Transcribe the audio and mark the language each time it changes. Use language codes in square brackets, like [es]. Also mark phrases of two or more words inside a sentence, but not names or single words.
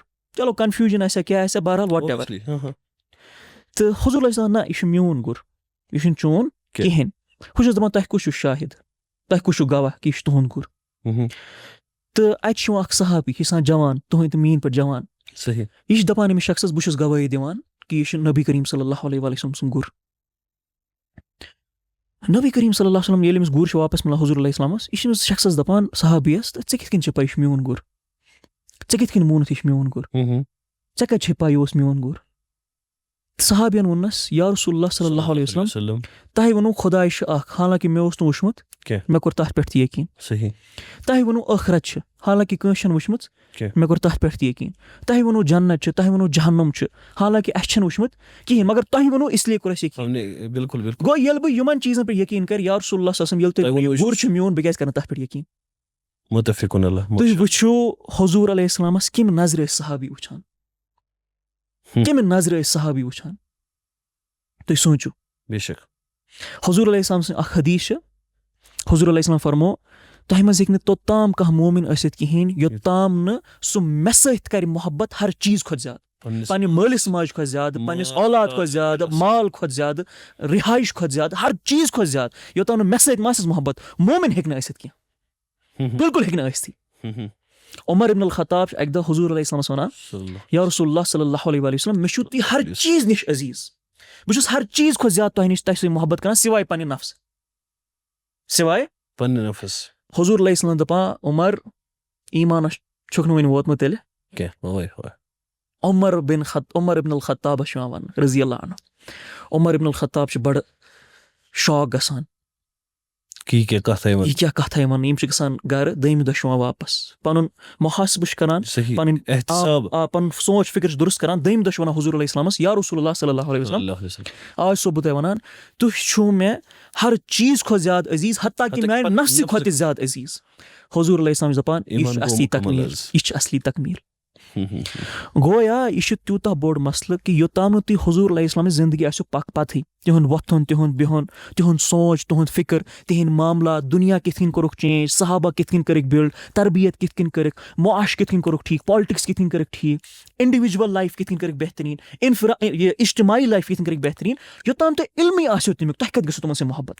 [ks] چلو کنفیوٗجن آسیا کیٛاہ آسیا, بہرحال [en] what ever. [ks] تہٕ حضوٗر علیہ السلام نہ, یہِ چھُ میون گُر, یہِ چھُنہٕ چون کِہینۍ. بہٕ چھُس دپان تۄہہِ کُس چھُ شاہِد, تۄہہِ کُس چھُ گواہ کہِ یہِ چھُ تُہُنٛد گُر. تہٕ اَتہِ چھُ یِوان اکھ صحابی, یہِ چھُ آسان جوان, تُہٕنٛدۍ تہٕ میٲنۍ پٲٹھۍ جوان. یہِ چھُ دپان أمِس شخصس بہٕ چھُس گوٲہی دِوان کہِ یہِ چھُ نبی کریم [ar] صلی اللہ علیہ وسلم [ks] سُنٛد گُر. نبی کریم [ar] صلی اللہ علیہ وسلم [ks] ییٚلہِ أمِس گُر چھُ واپس مِلان حضوٗر علیہ السلامس, یہِ چھُ أمِس شخصس دپان صحابیس, تہٕ ژےٚ کِتھ کٔنۍ چھےٚ پاے یہِ چھُ میون گُر, ژےٚ کِتھ کٔنۍ مونُتھ یہِ چھُ میون گُر, ژےٚ کتہِ چھےٚ پاے یہِ اوس میون گُر. صحابین ووٚننس [ar] یا رسول اللہ صلی اللہ علیہ وسلم [ks] تۄہہِ ووٚنوٗ خۄداے چھُ اکھ حالانکہِ مےٚ اوس نہٕ وٕچھمُت مےٚ کوٚر تتھ پٮ۪ٹھ تہِ یقیٖن صحیح تۄہہِ ووٚنوٗ ٲخرت چھِ حالانکہِ کٲنٛسہِ چھَنہٕ وٕچھمٕژ مےٚ کوٚر تتھ پٮ۪ٹھ تہِ یقیٖن تۄہہِ ووٚنوٗ جنت چھِ تۄہہِ ووٚنوٗ جہنم چھُ حالانکہِ اَسہِ چھُنہٕ وٕچھمُت کِہیٖنۍ مگر تۄہہِ ووٚنوٗ اِسلیے کوٚر اَسہِ یقیٖن بِلکُل بِلکُل گوٚو ییٚلہِ بہٕ یِمن چیٖزن پٮ۪ٹھ یقیٖن کرٕ [ar] یا رسول اللہ صلی اللہ علیہ وسلم [ks] ییٚلہِ تۄہہِ گُر چھُ میون بہٕ کیازِ کرٕ تتھ پٮ۪ٹھ یقیٖن [ar] مُتفِقُن اللہ [ks] تُہۍ وٕچھِو حضوٗر علیہ السلامس کمہِ نظرِ ٲسۍ صحابی وٕچھان کمہِ نظرِ ٲسۍ صحابی وٕچھان تُہۍ سوٗنٛچِو بے شک حضوٗر علیہ السلام سٕنٛز اکھ حدیٖث چھِ حضوٗر علیہ السلام فرمو تۄہہِ منٛز ہیٚکہِ نہٕ توٚتام کانٛہہ مومِن ٲسِتھ کِہیٖنۍ یوٚتام نہٕ سُہ مےٚ سۭتۍ کرِ محبت ہر چیٖز کھۄتہٕ زیادٕ پننہِ مٲلِس ماجہِ کھۄتہٕ زیادٕ پننِس اولاد کھۄتہٕ زیادٕ مال کھۄتہٕ زیادٕ رِہایش کھۄتہٕ زیادٕ ہر چیٖز کھۄتہٕ زیادٕ یوٚتام نہٕ مےٚ سۭتۍ ما آسٮ۪س محبت مومِن ہیٚکہِ نہٕ ٲسِتھ کینٛہہ بِلکُل ہیٚکہِ نہٕ ٲسۍتھٕے عمر ابن الخطاب چھُ اَکہِ دۄہ حضوٗر علیہ السلامس وَنان [ar] یا رسول اللہ صلی اللہ علیہ وسلم [ks] مےٚ چھُو تُہۍ ہر چیٖز نِش عزیٖز بہٕ چھُس ہر چیٖز کھۄتہٕ زیادٕ تۄہہِ نِش تۄہہِ سۭتۍ محبت کران سِواے پننہِ نفسہٕ سِواے پننہِ نفس حضوٗر علیہ السلام دپان عمر ایٖمانس چھُکھ نہٕ وُنہِ ووتمُت تیٚلہِ عمر ابن الخطابس چھُ یِوان وننہٕ [ar] رضی اللہ عنہ [ks] عمر ابن الخطاب چھُ بڑٕ شاک گژھان یہِ کیاہ کتھا یِمن یِم چھِ گژھان گرٕ دوٚیمہِ دۄہ چھِ یِوان واپس پنُن محاسبہٕ چھِ کران پنُن سونچ فکر چھِ درست کران دوٚیمہِ دۄہ چھِ ونان حضوٗر علیہ السلامس [ar] یا رسول اللہ صلی اللہ علیہ وسلم [ks] آز چھُسو بہٕ تۄہہِ ونان تُہۍ چھِو مےٚ ہر چیٖز کھۄتہٕ زیادٕ عزیٖز حتیٰ کہِ میانہِ نفسہِ کھۄتہٕ تہِ زیادٕ عزیٖز حضوٗر علیہ السلام چھُ دپان یہِ چھُ اصلی تکمیٖل گویا یہِ چھُ تیوٗتاہ بوٚڑ مسلہٕ کہِ یوٚتام نہٕ تُہۍ حضوٗر علیہ السلامٕچ زندگی آسیو پتہٕے تِہُنٛد وۄتھُن تِہُنٛد بِہُن تِہُنٛد سونٛچ تُہُنٛد فِکر تِہنٛدۍ معاملات دُنیا کِتھ کٔنۍ کوٚرُکھ چینج صحابہ کِتھ کٔنۍ کٔرِکھ بِلڈ تربیت کِتھ کٔنۍ کٔرِکھ معاش کِتھ کٔنۍ کوٚرُکھ ٹھیٖک پالٹِکس کِتھ کٔنۍ کٔرِکھ ٹھیٖک [en] individual life [ks] کِتھ کٔنۍ کٔرِکھ بہتریٖن یہِ اجتماعی لایف کِتھ کٔنۍ کٔرِکھ بہتریٖن یوٚتام تۄہہِ علمٕے آسیو تَمیُک تۄہہِ کَتہِ گژھِو تِمن سۭتۍ محبت